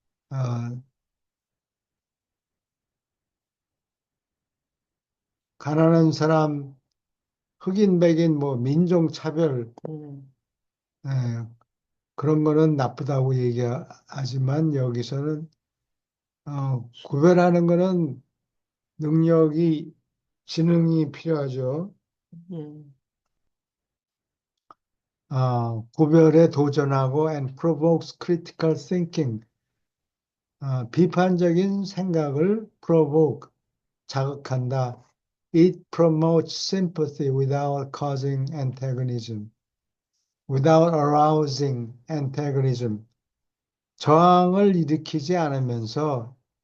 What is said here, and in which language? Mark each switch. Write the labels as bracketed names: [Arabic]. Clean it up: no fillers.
[Korean] 어, 가난한 사람, 흑인, 백인, 뭐 민족 차별 예. 예, 그런 거는 나쁘다고 얘기하지만 여기서는 구별하는 거는 지능이 필요하죠. 예. 구별에 도전하고 [English] and provokes critical thinking. [Korean] 비판적인 생각을 provoke, 자극한다. [English] It promotes sympathy without causing antagonism, without arousing antagonism. [Korean] 저항을 일으키지 않으면서